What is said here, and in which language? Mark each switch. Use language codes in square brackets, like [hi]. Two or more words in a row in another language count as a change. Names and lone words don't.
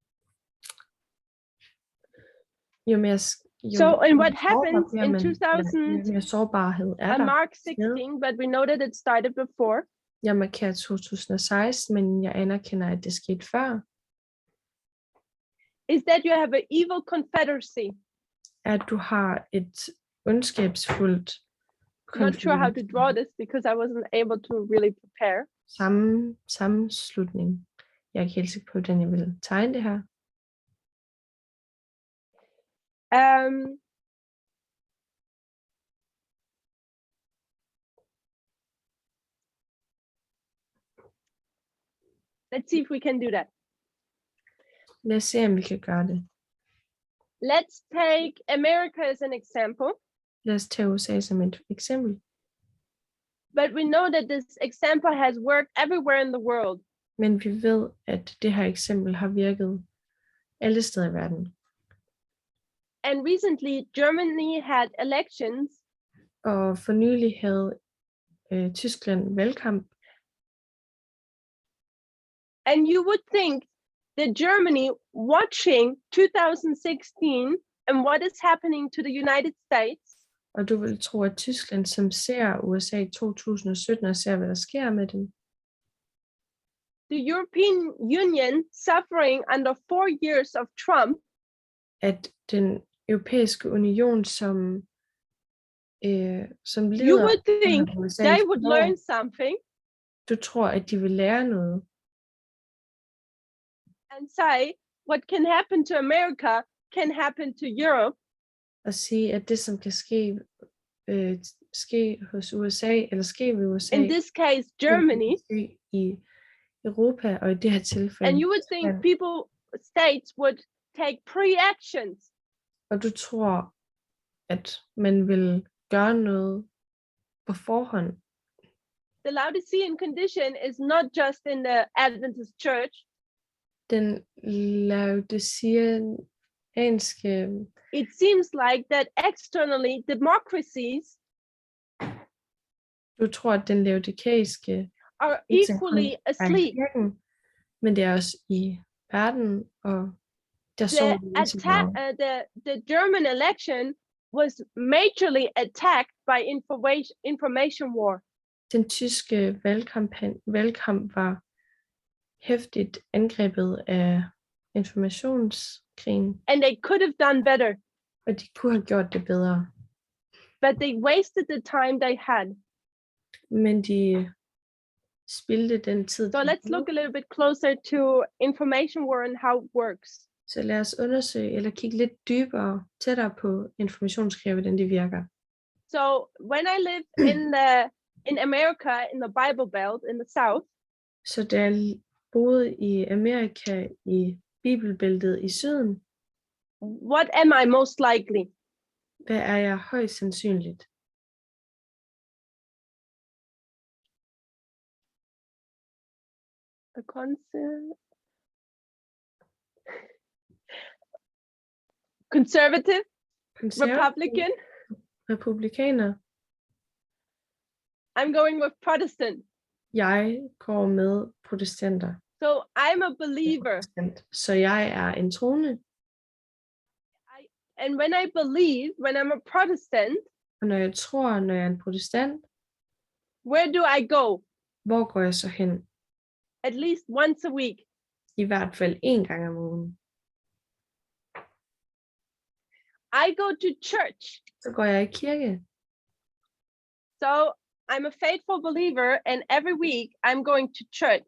[en] So, and what [da] sårbar [en] happens [da] bliver [en] in [da] man, 2000, jo mere sårbarhed er [en] I [da] der. [en] mark 16, but we know that it started before, [da] Jeg markerer 2016, men jeg anerkender, at det skete før. [en] is that you have an evil confederacy. [da] At du har et ondskabsfuldt [en] not sure how to draw this because I wasn't able to really prepare. [da] Sammenslutning. Jeg er ikke helt sikker på, hvordan jeg vil tegne det her. [en] Let's see if we can do that. [da] Lad os se, om vi kan gøre det. [en] Let's take America as an example. [da] Lad os tage USA som et eksempel. [en] But we know that this example has worked everywhere in the world. [da] Men vi ved, at det her eksempel har virket alle steder i verden. [en] And recently, Germany had elections. [da] Og for nylig havde Tyskland valgkamp. [en] And you would think that Germany watching 2016 and what is happening to the United States. [da] Og du vil tro, at Tyskland, som ser USA i 2017 og ser, hvad der sker med dem. [en] The European Union suffering under 4 years of Trump. [da] At den europæiske union, som leder, [en] you would think they would learn something. [da] Du tror, at de vil lære noget. [en] And say, what can happen to America can happen to Europe. [da] Og sige, at det, som kan ske hos USA, eller ske ved USA, [en] in this case, Germany, [da] i Europa, og i det her tilfælde. [en] And you would think states would take pre-actions. [da] Og du tror, at man vil gøre noget på forhånd. [en] The Laodicean condition is not just in the Adventist church. [da] Den laodiceanske. [en] It seems like that externally democracies [da] du tror, at den laodikeiske [en] are equally asleep. [da] Kirken, men det er også i verden, og der [en] the German election was majorly attacked by information war. [da] Den tyske valgkamp var hæftigt angrebet af informationskrigen. [en] And they could have done better. [da] Og de kunne have gjort det bedre. [en] But they wasted the time they had. [da] Men de spildte den tid. [en] So let's look a little bit closer to information war and how it works. [da] Så lad os undersøge eller kigge lidt dybere, tættere på informationskrig, hvordan de virker. [en] So when I lived in America, in the Bible Belt in the South. [da] Så da jeg boede i Amerika i Bibelbæltet i syden. [en] What am I most likely? [da] Hvad er jeg højst sandsynligt? [en] A conservative, [da] Republikaner. [en] I'm going with Protestant. [da] Jeg går med protestanter. [en] So I'm a believer. [da] Så jeg er en troende. [en] And when I believe, when I'm a Protestant, [da] og når jeg tror, når jeg er en protestant, [en] where do I go? [da] Hvor går jeg så hen? [en] At least once a week. [da] I hvert fald en gang om ugen. [en] I go to church. [da] Så går jeg i kirke. [en] So I'm a faithful believer, and every week I'm going to church.